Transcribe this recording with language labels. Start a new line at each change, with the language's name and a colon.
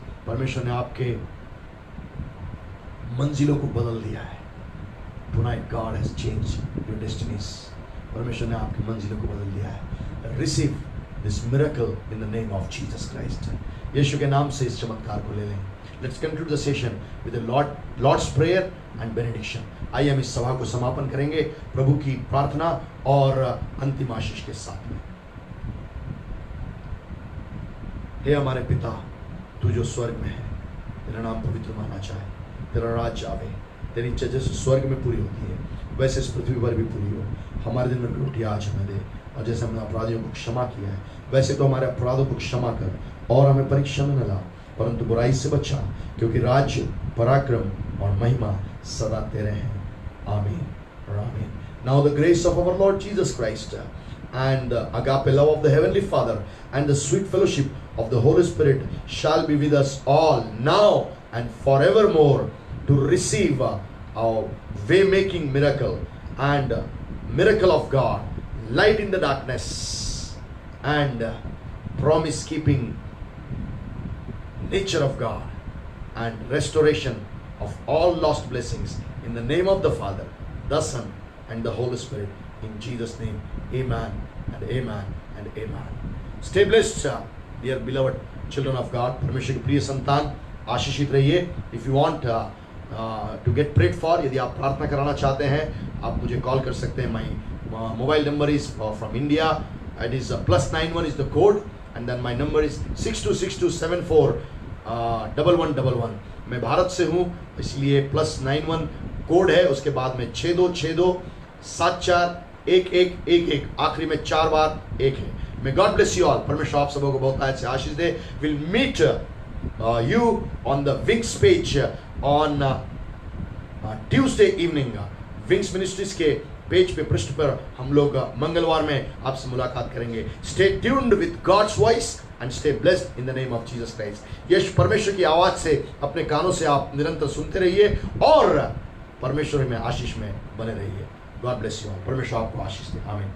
Hindi: परमेश्वर ने आपके मंजिलों को बदल दिया है.
English: Tonight God has changed your destinies.
Hindi: परमेश्वर ने आपकी मंजिलों को बदल दिया है.
English: Receive this miracle in the name of Jesus Christ.
Hindi: यीशु के नाम से इस चमत्कार को ले लें.
English: Let's conclude the session with the Lord's prayer and benediction.
Hindi: आइए हम इस सभा को समापन करेंगे प्रभु की प्रार्थना और अंतिम आशीष के साथ में. हे हमारे पिता, तू जो स्वर्ग में है, तेरा नाम पवित्र माना जाए, तेरा राज्य आवे, तेरी इच्छा जैसे स्वर्ग में पूरी होती है वैसे इस पृथ्वी पर भी पूरी हो. हमारे दिन में रोटी आज हमें दे, और जैसे हमने अपराधियों को क्षमा किया है वैसे तो हमारे अपराधों को क्षमा कर, और हमें परीक्षा में न ला परंतु बुराई से बचा, क्योंकि राज्य पराक्रम और महिमा सदा तेरे हैं. आमीन और आमीन.
English: Now the grace of our Lord Jesus Christ and the agape love of the heavenly Father and the sweet fellowship of the Holy Spirit shall be with us all now and forevermore, to receive our way making miracle and miracle of God, light in the darkness and promise keeping nature of God and restoration of all lost blessings in the name of the Father, the Son and the Holy Spirit. In Jesus' name, amen and amen and amen. Stay blessed, dear beloved children of God.
Hindi: परमेश्वर के प्रिय संतान, आशीषित रहिए.
English: If you want to get prayed for,
Hindi: यदि आप प्रार्थना कराना चाहते हैं, आप मुझे कॉल कर सकते हैं.
English: My mobile number is from India. It is +91 is the code, and then my number is 626274 1111.
Hindi: मैं भारत से हूँ, इसलिए +91 कोड है, उसके बाद में 6262741111, आखिरी में 4 बार 1 है.
English: May God bless you all.
Hindi: परमेश्वर आप सबों को बहुत आयत से आशीष दे.
English: We'll meet you on the Wings page on Tuesday evening.
Hindi: Wings Ministries के पेज पे पृष्ठ पर हम लोग मंगलवार में आपसे मुलाकात करेंगे.
English: Stay tuned with God's voice and stay blessed in the name of Jesus Christ.
Hindi: यीशु परमेश्वर की आवाज से अपने कानों से आप निरंतर सुनते रहिए और परमेश्वर में आशीष में बने रहिए.
English: God bless you all.
Hindi: परमेश्वर आपको आशीष दे. आमीन.